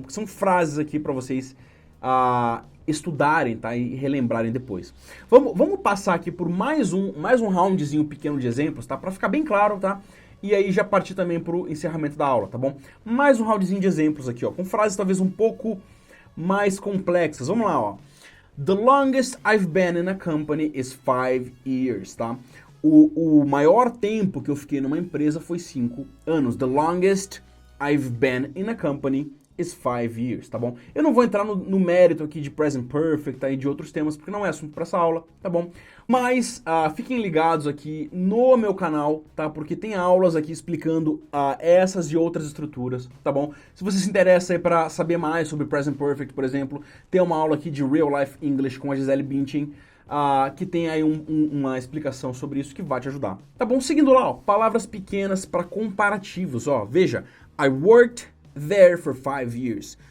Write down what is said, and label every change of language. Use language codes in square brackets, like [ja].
[pt] Porque são frases aqui para vocês estudarem, tá? E relembrarem depois. Vamos passar aqui por mais um roundzinho pequeno de exemplos, tá? Para ficar bem claro, tá? E aí já partir também pro encerramento da aula, tá bom? Mais um roundzinho de exemplos aqui, ó, com frases talvez um pouco mais complexas. Vamos lá, ó. [en] The longest I've been in a company is 5 years, tá? [pt] O maior tempo que eu fiquei numa empresa foi 5 anos. [en] The longest I've been in a company is 5 years, tá bom? [pt] Eu não vou entrar no mérito aqui de present perfect, tá? E de outros temas, porque não é assunto para essa aula, tá bom? Mas fiquem ligados aqui no meu canal, tá? Porque tem aulas aqui explicando essas e outras estruturas, tá bom? Se você se interessa aí para saber mais sobre present perfect, por exemplo, tem uma aula aqui de Real Life English com a Gisele Bündchen, que tem aí uma explicação sobre isso que vai te ajudar. Tá bom? Seguindo lá, ó, palavras pequenas para comparativos, ó. [en] Veja, I worked there for 5 years.